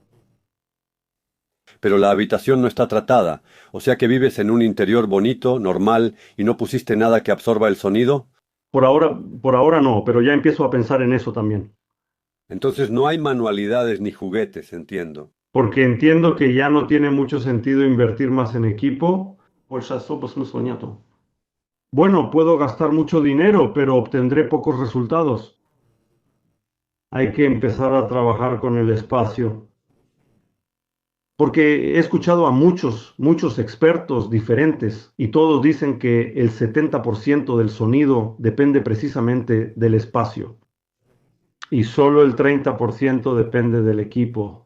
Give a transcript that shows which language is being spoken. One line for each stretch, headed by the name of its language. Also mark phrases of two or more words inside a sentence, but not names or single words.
Spanish: Pero la habitación no está tratada, o sea que vives en un interior bonito, normal, y no pusiste nada que absorba el sonido. Por ahora no, pero ya empiezo a pensar en eso también. Entonces no hay manualidades ni juguetes, entiendo. Porque entiendo que ya no tiene mucho sentido invertir más en equipo.
Russian: Больше особо смысла нету.
Spanish: Bueno, puedo gastar mucho dinero, pero obtendré pocos resultados. Hay que empezar a trabajar con el espacio. Porque he escuchado a muchos expertos diferentes y todos dicen que el 70% del sonido depende precisamente del espacio y solo el 30% depende del equipo.